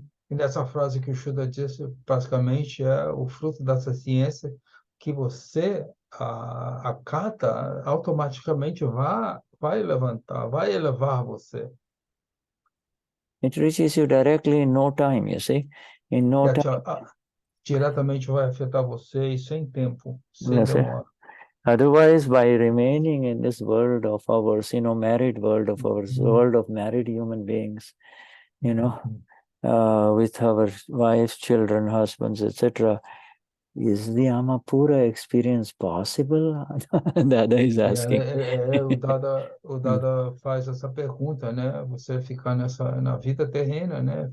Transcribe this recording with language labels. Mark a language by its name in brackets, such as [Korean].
[Portuguese] E nessa frase que o Shuddha disse, basicamente é o fruto dessa ciência que você acata, automaticamente vai levantar, vai elevar você. [English] It reaches you directly in no time, you see. In no time. [Portuguese] Diretamente vai afetar você e sem tempo, sem demora. [English] Otherwise, by remaining in this world of ours, married world of ours, world of married human beings, with our wives, children, husbands, etc., is the Amapura experience possible? Dada is asking. [Portuguese] O Dada faz essa pergunta, né? Você ficar na vida terrena, né?